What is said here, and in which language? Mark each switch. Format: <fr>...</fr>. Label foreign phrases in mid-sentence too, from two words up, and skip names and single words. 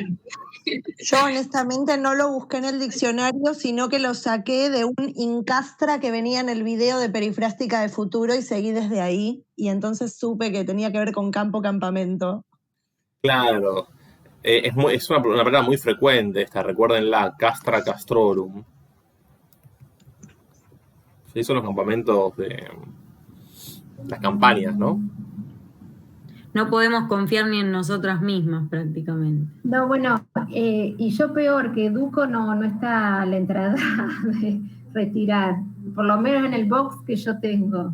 <es>Yo honestamente no lo busqué en el diccionario, sino que lo saqué de un incastra que venía en el video de Perifrástica del Futuro y seguí desde ahí. Y entonces supe que tenía que ver con campamento. Claro, es una palabra muy frecuente esta, recuérdenla,</es> <la>castra castrorum.</la> <es>Sí, son los campamentos de las campañas, ¿no? No podemos confiar ni en nosotras mismas prácticamente. No, bueno, y yo peor, que Educo no está a la entrada de retirar, por lo menos en el box que yo tengo.</es>